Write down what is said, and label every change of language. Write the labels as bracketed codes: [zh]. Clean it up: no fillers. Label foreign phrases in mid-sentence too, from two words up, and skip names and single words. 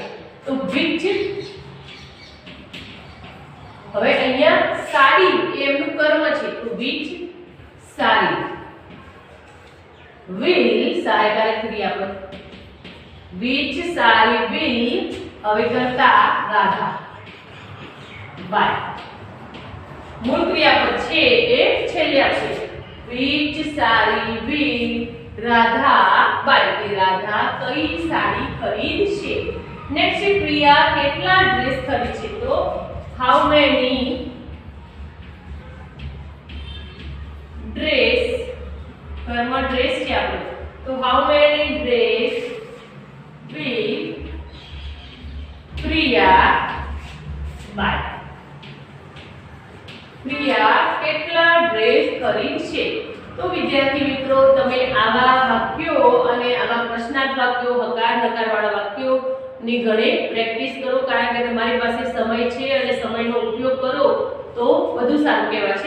[gu] તો which, હવે અહીંયા સાડી એ એમનું કર્મ છે તો which સાડી, will સહાયકારક ક્રિયાપદ, which સાડી will હવે કરતા રાધા, by મૂળ ક્રિયાપદ છે એ છેલ્લે આવશે. which સાડી will રાધા by, કે રાધા કઈ સાડી ખરીદશે. નેક્સ્ટ છે પ્રિયા કેટલા ડ્રેસ ખરીદશે. [en] તો how many dress, [gu] કર્મ ડ્રેસ છે આપણે તો [en] how many dress will પ્રિયા buy. [gu] પ્રિયા કેટલા ડ્રેસ ખરીદશે. તો વિદ્યાર્થી મિત્રો તમે આવા વાક્યો અને આવા પ્રશ્નાર્થ વાક્યો, હકાર નકાર વાળા વાક્યો ની ઘણી પ્રેક્ટિસ કરો, કારણ કે તમારી પાસે સમય છે અને સમયનો ઉપયોગ કરો તો વધુ સારું કહેવાશે.